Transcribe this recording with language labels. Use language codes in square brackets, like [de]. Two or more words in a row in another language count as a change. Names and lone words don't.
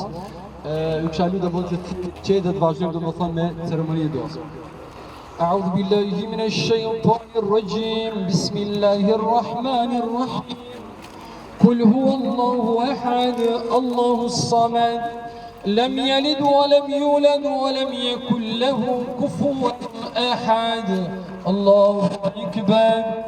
[sq] Ju kisha lutur domethënë që të vazhdojmë domethënë me ceremoninë e duas. [ar] أعوذ بالله من الشيطان الرجيم بسم الله الرحمن الرحيم قل هو الله أحد الله الصمد لم يلد ولم يولد ولم يكن له كفوا أحد الله أكبر